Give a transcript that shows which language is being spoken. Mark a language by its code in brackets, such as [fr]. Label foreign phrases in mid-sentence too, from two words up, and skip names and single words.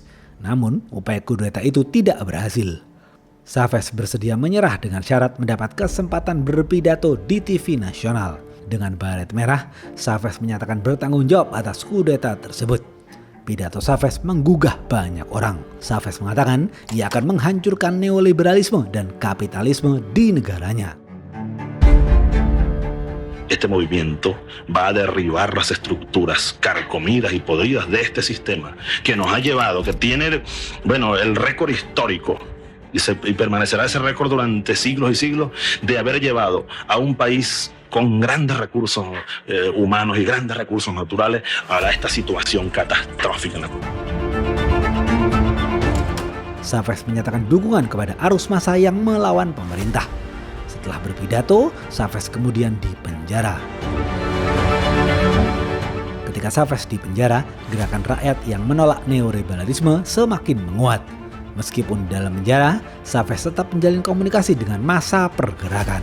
[id] Namun, upaya kudeta itu tidak berhasil. Chavez bersedia menyerah dengan syarat mendapat kesempatan berpidato di TV nasional. Dengan baret merah, Chavez menyatakan bertanggung jawab atas kudeta tersebut. Pidato Chavez menggugah banyak orang. Chavez mengatakan ia akan menghancurkan neoliberalisme dan kapitalisme di negaranya. [es] Este movimiento va a derribar las estructuras carcomidas y podridas de este sistema que nos ha llevado, que tiene, el récord histórico y permanecerá ese récord durante siglos y siglos de haber llevado a un país con grandes recursos humanos y grandes recursos naturales a esta situación catastrófica. [id] Chavez menyatakan dukungan kepada arus massa yang melawan pemerintah. Setelah berpidato, Chavez kemudian dipenjara. Ketika Chavez dipenjara, gerakan rakyat yang menolak neoliberalisme semakin menguat. Meskipun dalam penjara, Chavez tetap menjalin komunikasi dengan massa pergerakan.